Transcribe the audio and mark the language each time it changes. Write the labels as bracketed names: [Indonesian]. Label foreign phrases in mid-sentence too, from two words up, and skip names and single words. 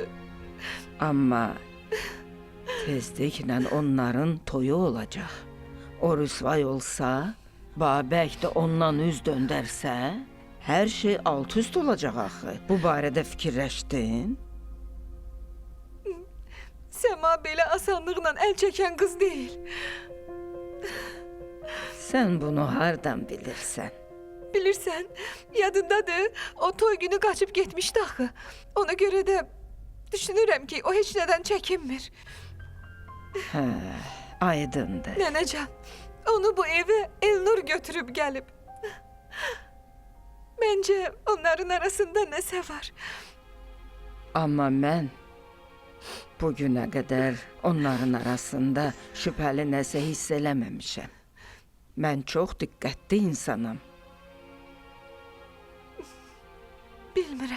[Azerbaijani] Amma tezliklə onların toyu olacaq. O rüsvay olsa, Babək də ondan üz döndərsə, hər şey alt üst olacaq axı. Bu barədə fikirləşdin? [Turkish] Sema belə asanlıqla el çeken kız değil. [Azerbaijani] Sən bunu hardan bilirsən? Bilirsen, yadındadır. [Turkish] O toy günü kaçıp gitmişti axı. Ona göre de düşünürəm ki o hiç neden çekinmir. [Azerbaijani] Hə, aydındır. [Turkish] Nenecan, onu bu eve Elnur götürüp gelip. [Azerbaijani] Bence onların arasında nəsə var. Amma mən bugünə qədər onların arasında şübhəli nəsə hiss eləməmişəm. Mən çox diqqətli insanam. Bilmirəm.